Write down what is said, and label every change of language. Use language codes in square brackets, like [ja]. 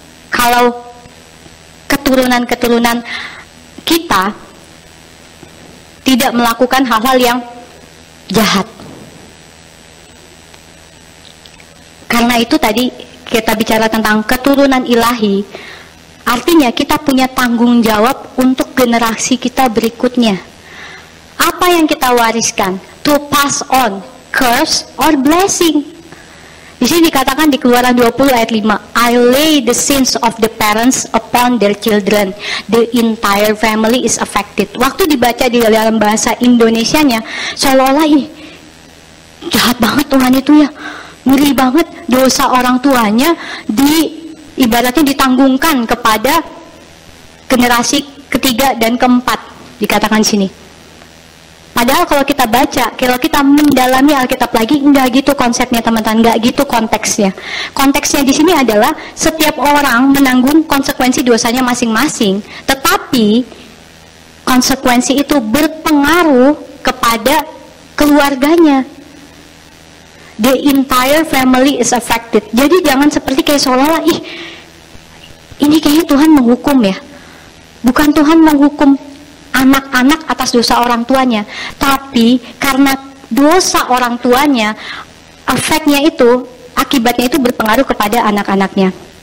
[id] Kalau keturunan-keturunan kita tidak melakukan hal-hal yang jahat. Karena itu tadi kita bicara tentang keturunan ilahi, artinya kita punya tanggung jawab untuk generasi kita berikutnya. Apa yang kita wariskan? [en] To pass on curse or blessing. [id] Di sini dikatakan di Keluaran 20 ayat 5, [en] I lay the sins of the parents upon their children. The entire family is affected. [id] Waktu dibaca di dalam bahasa Indonesianya, seolah-olah jahat banget Tuhan itu ya. Ngeri banget, dosa orang tuanya ibaratnya ditanggungkan kepada generasi ketiga dan keempat, dikatakan sini. Padahal kalau kita baca, kalau kita mendalami Alkitab lagi, enggak gitu konsepnya teman-teman, enggak gitu konteksnya. Konteksnya di sini adalah setiap orang menanggung konsekuensi dosanya masing-masing, tetapi konsekuensi itu berpengaruh kepada keluarganya. [en] The entire family is affected. [id] Jadi jangan seperti kayak seolah-olah, ini kayaknya Tuhan menghukum ya. Bukan Tuhan menghukum anak-anak atas dosa orang tuanya, tapi karena dosa orang tuanya, efeknya itu, akibatnya itu berpengaruh kepada anak-anaknya.